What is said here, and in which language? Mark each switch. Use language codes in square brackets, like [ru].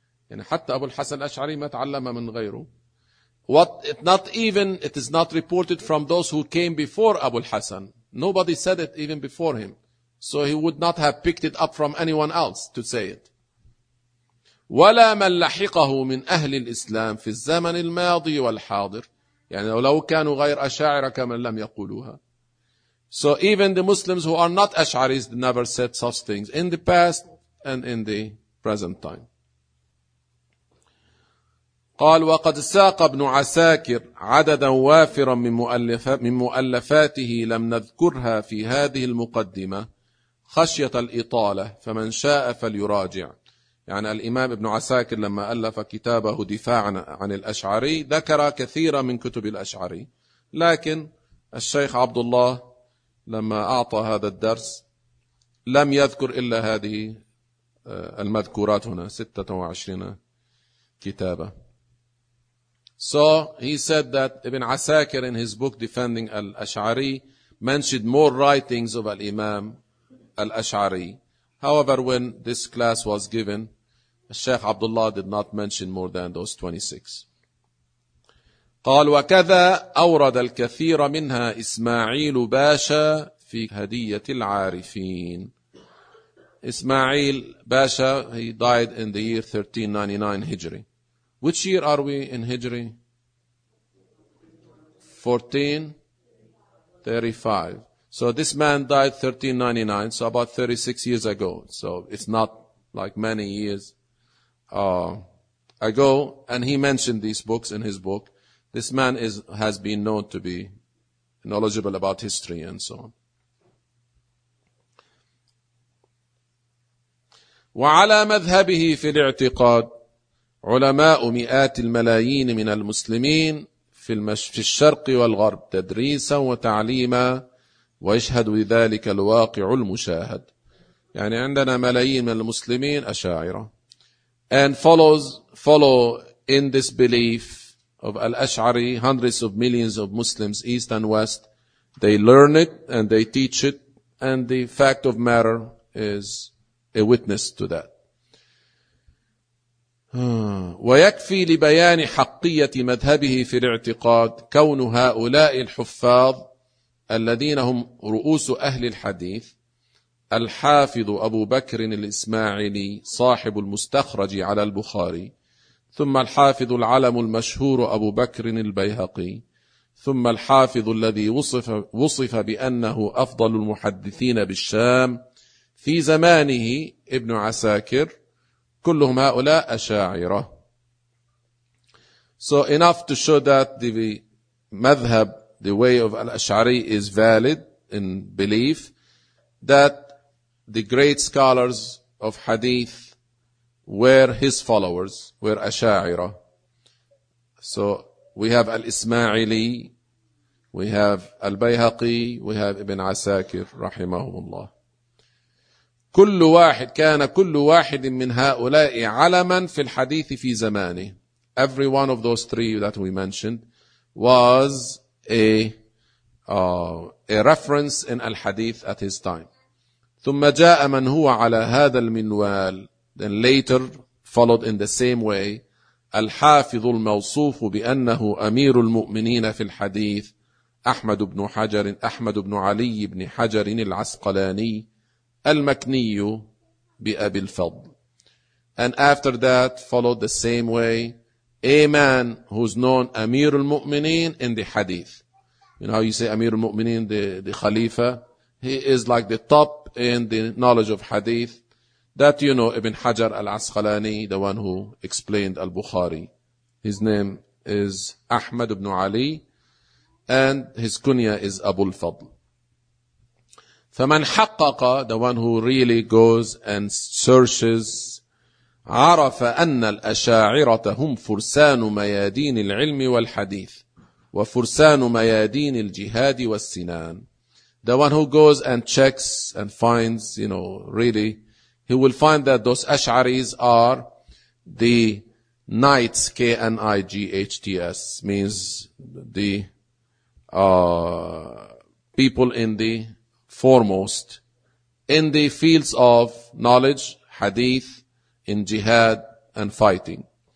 [ar] يعني حتى أبو الحسن الأشعري ما تعلم من غيره. [en] It is not reported from those who came before Abu al-Hasan. Nobody said it even before him. So he would not have picked it up from anyone else to say it. [ar] وَلَا مَنْ لَحِقَهُ مِنْ أَهْلِ الْإِسْلَامِ فِي الزَّمَنِ الْمَاضِي وَالْحَاضِرِ. يعني لو كانوا غير أشاعر كمن لم يقولوها. [en] So even the Muslims who are not Ash'aris never said such things in the past and in the present time. [ar] قال: وقد ساق ابن عساكر عددا وافرا من مؤلفاته لم نذكرها في هذه المقدمة خشية الإطالة، فمن شاء فليراجع. يعني الإمام ابن عساكر لما ألف كتابه دفاعا عن الأشعري ذكر كثيرا من كتب الأشعري، لكن الشيخ عبد الله لما أعطى هذا الدرس لم يذكر إلا هذه المذكورات هنا 26 كتابة. [en] So he said that Ibn Asakir in his book defending Al-Ash'ari mentioned more writings of Al-Imam Al-Ash'ari. However, when this class was given, Sheikh Abdullah did not mention more than those 26. [ar] قال: وكذا أورد الكثير منها إسماعيل باشا في هدية العارفين. [en] إسماعيل باشا, he died in the year 1399 Hijri. Which year are we in Hijri? 1435. So this man died 1399, so about 36 years ago. So it's not like many years ago. And he mentioned these books in his book. This man has been known to be knowledgeable about history and so on. [ar] وعلى مذهبه في الاعتقاد علماء مئات الملايين من المسلمين في الشرق والغرب تدريسا وتعليما ويشهد لذلك الواقع المشاهد. يعني عندنا ملايين من المسلمين أشاعرة. [en] And follow in this belief of Al-Ash'ari, hundreds of millions of Muslims, east and west, they learn it and they teach it and the fact of matter is a witness to that. [ar] ويكفي لبيان حقية مذهبه في الاعتقاد كون هؤلاء الحفاظ الذين هم رؤوس أهل الحديث الحافظ أبو بكر الإسماعيلي صاحب المستخرج على البخاري ثم الحافظ العلم المشهور أبو بكر البيهقي ثم الحافظ الذي وصف بأنه أفضل المحدثين بالشام في زمانه ابن عساكر كلهم هؤلاء أشاعرة. [en] So enough to show that the مذهب, the way of Al-Ash'ari is valid in belief that the great scholars of hadith were his followers, were Asha'ira. So we have Al-Ismaili, we have Al-Bayhaqi, we have Ibn Asakir, rahimahumullah. [ar] كل واحد كان كل واحد من هؤلاء علما في الحديث في زمانه. [en] Every one of those three that we mentioned was a reference in Al-Hadith at his time. [ar] ثم جاء من هو على هذا المنوال. [en] Then later followed in the same way. [ar] الحافظ الموصوف بأنه أمير المؤمنين في الحديث أحمد بن حجر أحمد بن علي بن حجر العسقلاني المكني بأبي الفضل. [en] And after that followed the same way. A man who's known أمير المؤمنين in the hadith. You know how you say أمير المؤمنين, the خليفة. He is like the top in the knowledge of hadith. That you know, Ibn Hajar al-Asqalani, the one who explained al-Bukhari. His name is Ahmad ibn Ali, and his kunya is Abu al-Fadl. [ar] فَمَنْ حَقَّقَ, [en] the one who really goes and searches, [ar] عَرَفَ أَنَّ الْأَشَاعِرَةَ هُمْ فُرْسَانُ مَيَادِينِ الْعِلْمِ وَالْحَدِيثِ وَفُرْسَانُ مَيَادِينِ الْجِهَادِ وَالسِّنَانِ. [en] The one who goes and checks and finds, you know, really, he will find that those Ash'aris are the knights, K-N-I-G-H-T-S, means the people in the foremost, in the fields of knowledge, hadith, in jihad, and fighting.